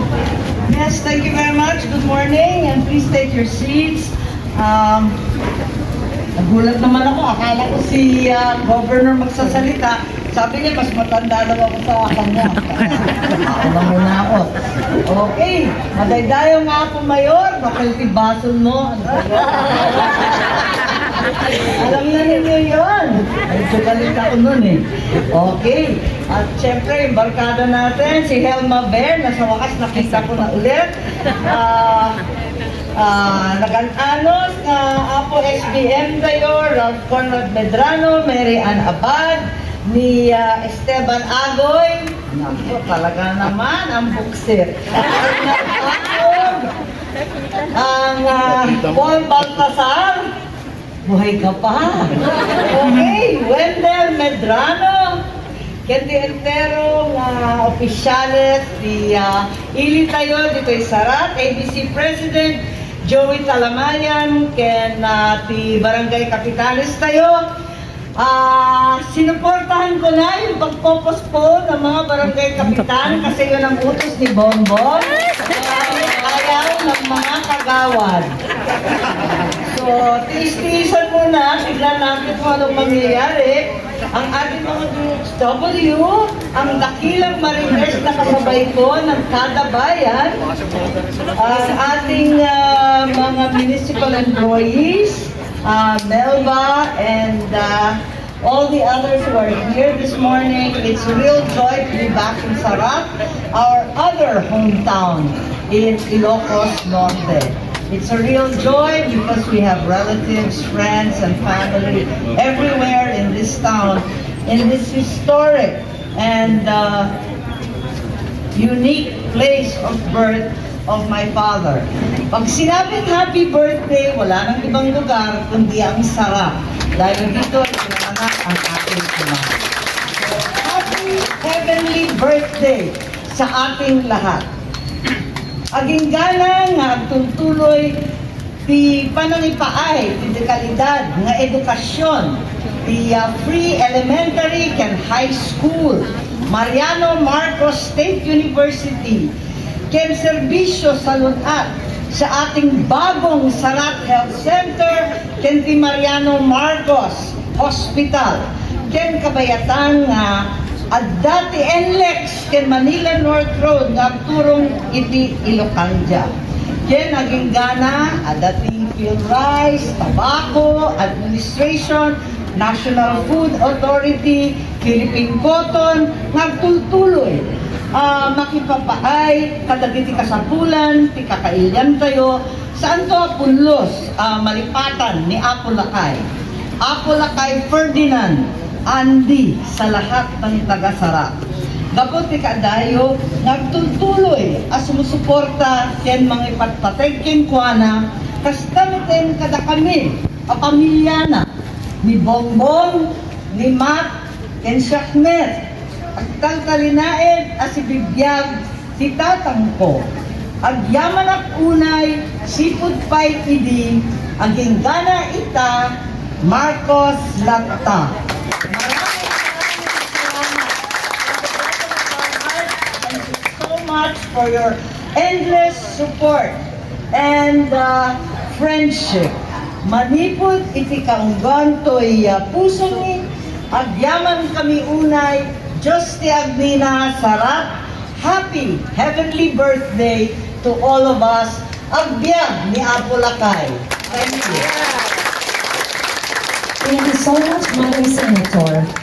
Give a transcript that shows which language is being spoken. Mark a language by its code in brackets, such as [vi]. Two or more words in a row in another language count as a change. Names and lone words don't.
[en] Yes, thank you very much. Good morning, and please take your seats. [tl] Nagulat naman ako. Akala ko si Governor magsasalita. Sabi niya, mas matanda daw ako sa kanya. Ako na muna ako. [ilo] Okay, madaydayo nga ako, Mayor. [tl] Nakaltibason mo. Ano ba yun? Alam na ninyo yun. Medyo galit ako nun eh. Okay. At syempre, yung barkada natin, si Helma Bear, nasa wakas nakita ko na ulit. [ilo] Nag-anos na Apo SBM tayo, Ralph Conrad Medrano, Mary Ann Abad, ni Esteban Agoy. [tl] Naku, talaga naman ang buksir. Ang Paul Baltasar, buhay ka pa. [ilo] Okay, Wendell Medrano, Kendi Entero, opisyales, di Ili tayo, dito ay Sarrat, ABC President, Joey Talamayan, ken ti Barangay Capitanes tayo. [tl] Sinuportahan ko na yung pagpopospone ng mga barangay kapitan kasi yun ang utos ni Bonbon. Ayaw ng mga kagawad. So, tiis-tiisan muna, tignan natin kung anong mangyayari. Ang ating mga DHW, ang dakilang marites na kasabay ko ng kada bayan, ang ating mga [en] municipal employees, [tl] Melba, [en] and all the others who are here this morning. It's a real joy to be back in Sarrat, our other hometown in Ilocos, Norte. It's a real joy because we have relatives, friends, and family everywhere in this town, in this historic and unique place of birth of my father. [tl] Pag sinabing [en] happy birthday, [tl] wala nang ibang lugar kundi ang Sarrat. Dahil dito ay pinanganak ang ating ina. So, [en] happy heavenly birthday [tl] sa ating lahat. [ilo] Aging galang nga agtuntuloy ti panangipaay, ti dekalidad nga edukasyon, ti free elementary ken high school, Mariano Marcos State University, ken serbisyo sa lunat [tl] sa ating bagong [ilo] Sarrat Health Center, ken ti Mariano Marcos Hospital, ken kabayatan nga At dati NLEX ken Manila North Road nga turong iti Ilocos. Ken naging gana dating fuel rice, tobacco, administration, National Food Authority, Philippine Cotton, nagtultuloy. Makipapaay, kadagiti kasapulan, ti kakailyan tayo, saan to punlos, malipatan ni Apo Lakay. Apo Lakay Ferdinand, [tl] Andy, sa lahat ng taga-Sarrat. [ilo] Gapot ti kadayo, nagtultuloy, sumusuporta, ken mga ipatpatay ken kuana, kastamiten kada kami, pamilya na, ni Bongbong, ni Matt, ken Shakmet, agtaltalinaed si Bibyag, si tatang ko. Agyaman ak unay, sipud pay idi, aging gana ita, Marcos Lakta. [tl] Maraming salamat. [en] Thank you so much for your endless support and friendship. [ilo] Manipod iti kaunggan to'y puso ni, agyaman kami unay, Diyos ti Agnina Sarrat, [en] happy heavenly birthday to all of us. [ilo] Agbyag ni Apo Lakay. [en] Thank you. Thank you so much, Madam Senator.